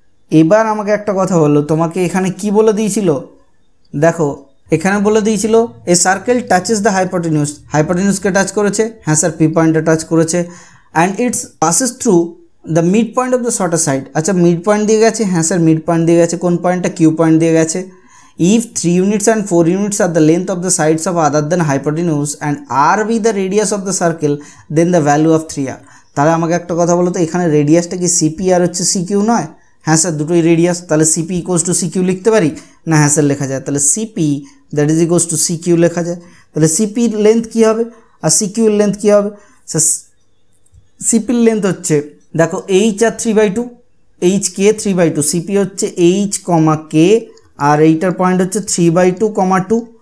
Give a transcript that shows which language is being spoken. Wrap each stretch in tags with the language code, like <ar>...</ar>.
<bn>এবার আমাকে একটা কথা বললো, তোমাকে এখানে কি বলে দিয়েছিল, দেখো এখানে বলে দিয়েছিল এ সার্কেল টাচেস দ্য হাইপোটেনিউস, হাইপোটেনিউসকে টাচ করেছে, হ্যাঁ স্যার পি পয়েন্টে টাচ করেছে, and it's passes through the mid point of the shorter side. আচ্ছা মিড পয়েন্ট দিয়ে গেছে, হ্যাঁ স্যার মিড পয়েন্ট দিয়ে গেছে, কোন পয়েন্টটা কিউ পয়েন্ট দিয়ে গেছে।</bn> <en>If 3 units and 4 units are the length of the sides of other than hypotenuse and r be the radius of the circle, then the value of 3r।</en> <bn>তাহলে আমাকে একটা কথা বলো তো, এখানে রেডিয়াসটা কি সিপি আর হচ্ছে সিকিউ নয়? হ্যাঁ স্যার দুটোই রেডিয়াস, তাহলে সিপি ইকুয়ালস টু সিকিউ লিখতে পারি না? হ্যাঁ স্যার লেখা যায়। তাহলে CP that is equals to CQ লেখা যায়। তাহলে সিপির লেন্থ কী হবে আর সিকিউর লেন্থ কী হবে? স্যার সিপির লেন্থ হচ্ছে দেখো H আর 3/2, H K 3/2, CP হচ্ছে এইচ কমা কে, আর এইটার পয়েন্ট হচ্ছে 3/2, 2।</bn>